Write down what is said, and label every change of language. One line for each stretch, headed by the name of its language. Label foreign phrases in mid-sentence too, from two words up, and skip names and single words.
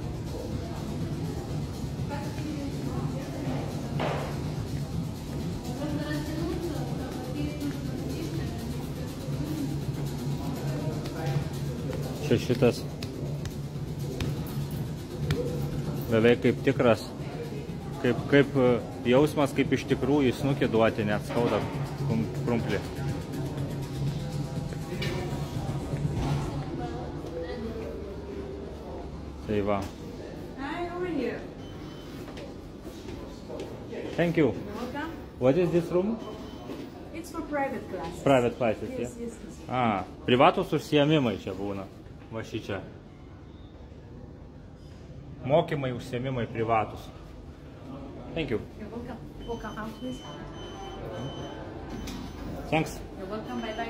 Lithuanian: Čia šitas beveik kaip tikras. Kaip jausmas, kaip iš tikrųjų snukį duoti, net skauda krumplį. Tai va.
English: Hi, how are you? Thank you. Welcome. What is this room? It's for private classes. Private classes, Yes, yeah? yes.
Lithuanian: Privatus užsiėmimai čia būna. Va šičia. Mokymai, užsiėmimai privatus.
English: Thank you. You're welcome. Welcome out, please. Thanks. You're welcome. Bye-bye.